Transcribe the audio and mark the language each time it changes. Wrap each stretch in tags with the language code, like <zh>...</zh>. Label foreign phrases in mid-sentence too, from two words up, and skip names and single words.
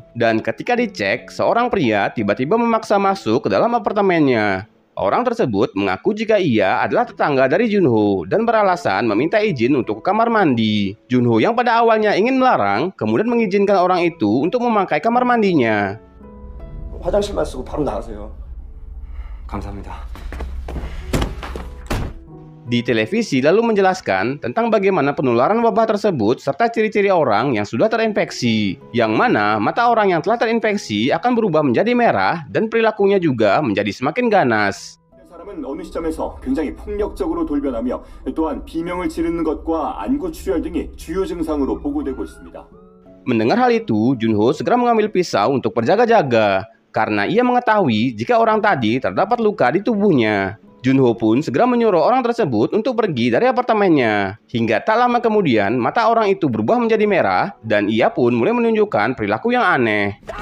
<id>Dan ketika dicek, seorang pria tiba-tiba memaksa masuk ke dalam apartemennya. Orang tersebut mengaku jika ia adalah tetangga dari Junho dan beralasan meminta izin untuk ke kamar mandi. Junho yang pada awalnya ingin melarang, kemudian mengizinkan orang itu untuk memakai kamar mandinya.</id> <ko>화장실만 쓰고 바로 나가세요. 감사합니다.</ko> <id>Di televisi lalu menjelaskan tentang bagaimana penularan wabah tersebut serta ciri-ciri orang yang sudah terinfeksi, yang mana mata orang yang telah terinfeksi akan berubah menjadi merah dan perilakunya juga menjadi semakin ganas.</id> <ko>사람은 어느 시점에서 굉장히 폭력적으로 돌변하며 또한 비명을 지르는 것과 안구 출혈 등이 주요 증상으로 보고되고 있습니다.</ko> <id>Mendengar hal itu, Junho segera mengambil pisau untuk berjaga-jaga karena ia mengetahui jika orang tadi terdapat luka di tubuhnya. Junho pun segera menyuruh orang tersebut untuk pergi dari apartemennya. Hingga tak lama kemudian, mata orang itu berubah menjadi merah dan ia pun mulai menunjukkan perilaku yang aneh.</id>